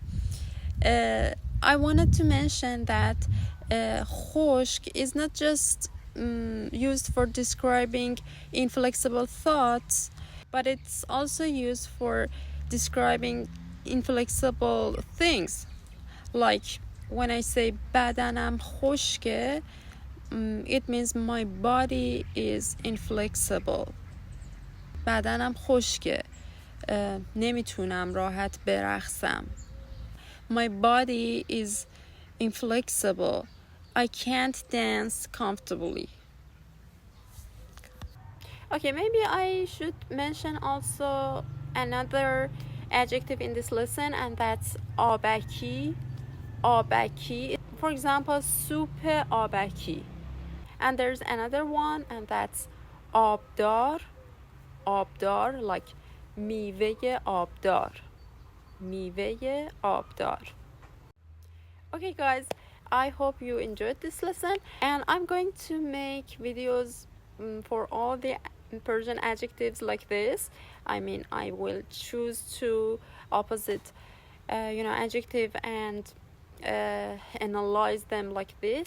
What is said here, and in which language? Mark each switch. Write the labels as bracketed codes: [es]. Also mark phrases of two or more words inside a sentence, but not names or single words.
[en] I wanted to mention that خشک is not just used for describing inflexible thoughts, but it's also used for describing inflexible things. Like when I say [fa] بدنم خشکه, [en] it means my body is inflexible. [fa] بدنم خشکه. نمیتونم راحت برقصم. [en] My body is inflexible. I can't dance comfortably. Okay, maybe I should mention also another adjective in this lesson, and that's ابکی. [fa] ابکی. [en] For example, [fa] سوپ ابکی. [en] And there's another one, and that's آبدار. [fa] آبدار, like میوه آبدار. میوه آبدار. [en] Okay guys, I hope you enjoyed this lesson, and I'm going to make videos for all the Persian adjectives like this. I mean, I will choose two opposite adjective and analyze them like this.